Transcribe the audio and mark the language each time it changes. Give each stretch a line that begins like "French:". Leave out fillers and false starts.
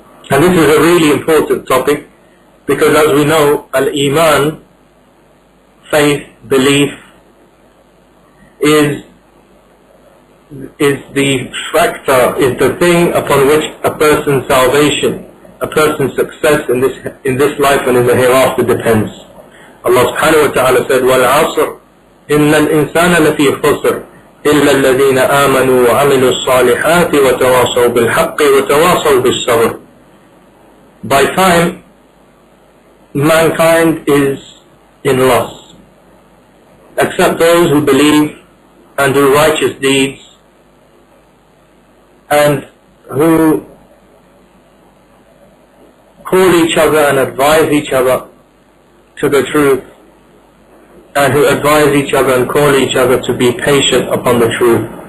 English: And this is a really important topic because, as we know, al-Eemaan, faith, belief, is the factor, is the thing upon which a person's salvation, a person's success in this life and in the hereafter depends.
Arabic: Allah subhanahu wa ta'ala said, وَالْعَصْرِ إِنَّ الْإِنسَانَ لَفِي خُسْرٍ إِلَّا الَّذِينَ آمَنُوا وَعَمِلُوا الصَّالِحَاتِ وَتَوَاصَوْا بِالْحَقِّ وَتَوَاصَوْا بِالصَّبْرِ.
English: By time, mankind is in loss, except those who believe and do righteous deeds, and who call each other and advise each other to the truth, and who advise each other and call each other to be patient upon the truth.